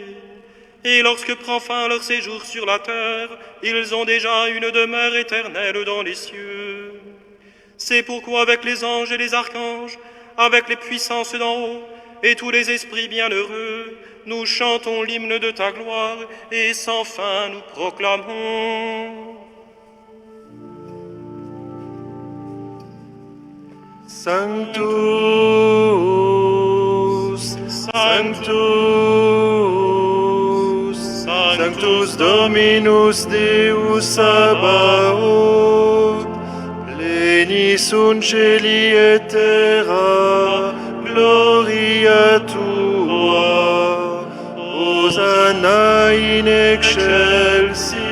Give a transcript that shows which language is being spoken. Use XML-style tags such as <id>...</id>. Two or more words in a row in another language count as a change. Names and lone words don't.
<fr>Et lorsque prend fin leur séjour sur la terre, ils ont déjà une demeure éternelle dans les cieux. C'est pourquoi avec les anges et les archanges, avec les puissances d'en haut et tous les esprits bienheureux, nous chantons l'hymne de ta gloire et sans fin nous proclamons.</fr> <la>Sanctus, Sanctus, Sanctus Dominus Deus Sabaoth, pleni sunt celi et terra, gloria tua, Hosanna in excelsis,</la>